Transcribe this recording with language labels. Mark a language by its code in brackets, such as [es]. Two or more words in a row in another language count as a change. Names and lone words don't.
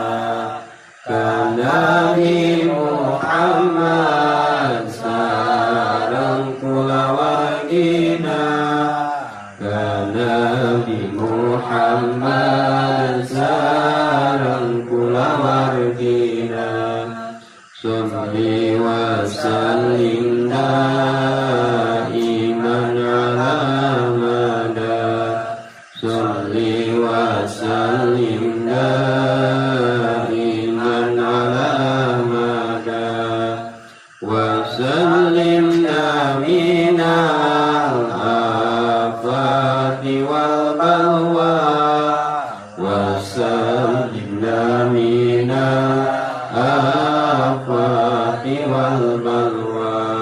[su] Ka Nabi Muhammad sareng kulawargina. Ka Nabi Muhammad sareng kulawargina. [ar] صل وسلم دائما على مدد. صل وسلم دائما على مدد. وسلمنا من الآفات والبلوى. وسلمنا من الآفات والبلوى.